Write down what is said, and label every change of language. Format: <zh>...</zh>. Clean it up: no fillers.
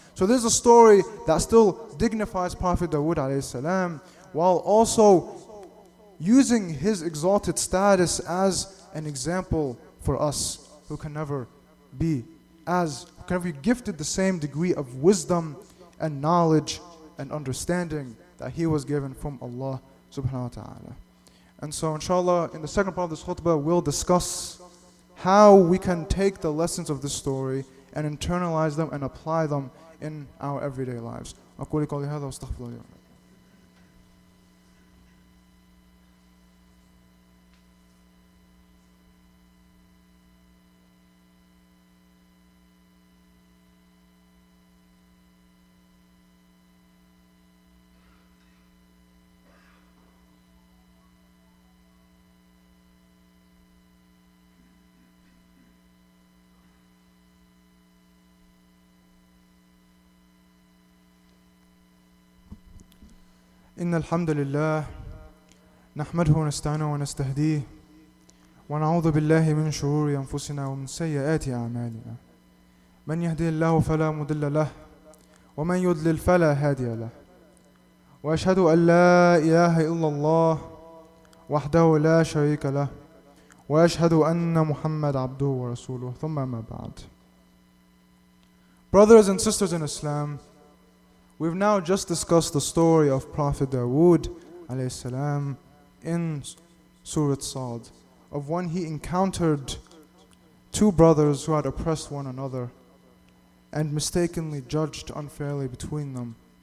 <en>So this is a story that still dignifies Prophet Dawood alayhi salam, while also using his exalted status as an example for us who can never be gifted the same degree of wisdom and knowledge and understanding that he was given from Allah subhanahu wa ta'ala. And so inshallah, in the second part of this khutbah, we'll discuss how we can take the lessons of this story and internalize them and apply them in our everyday lives.</en> <ar>أقول قولي هذا واستغفر الله لي ولكم. إن الحمد لله نحمده ونستعينه ونستهديه ونعوذ بالله من شرور أنفسنا ومن سيئات أعمالنا من يهدي الله فلا مضل له ومن يضلل فلا هادي له وأشهد أن لا إله إلا الله وحده لا شريك له وأشهد أن محمد عبده ورسوله ثم ما بعد.</ar> <en>Brothers and sisters in Islam, we've now just discussed the story of Prophet Dawood alayhi salam in Surah Sad, of when he encountered two brothers who had oppressed one another and mistakenly judged unfairly between them.</en>